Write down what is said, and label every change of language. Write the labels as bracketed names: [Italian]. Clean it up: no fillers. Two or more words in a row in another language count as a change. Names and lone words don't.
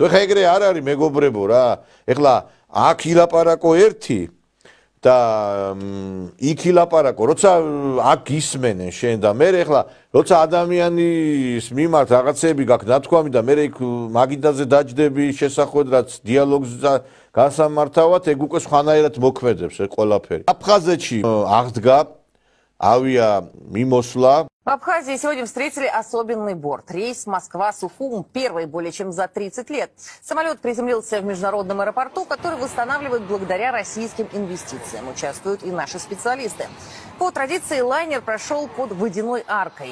[Georgian] ეხლა ეგრე არ არის მეგობრებო რა. ეხლა აქ ილაპარაკო ერთი და იქ ილაპარაკო, როცა აქ გისმენენ შენ და მე ეხლა როცა ადამიანის მიმართ რაღაცები გაქვს ნათქვამი და მე იქ მაგიდაზე დაჯდები შესახვედ რაც დიალოგს გასამართავად, ეგ უკვე სხვანაირად მოქმედებს ეს ყველაფერი. აფხაზეთში აღდგა авиа მიმოსვლა. [Russian] В Абхазии сегодня встретили особенный борт. Рейс Москва-Сухум первый более чем за 30 лет. Самолет приземлился в международном аэропорту, который восстанавливают благодаря российским инвестициям. Участвуют и наши специалисты. По традиции лайнер прошел под водяной аркой.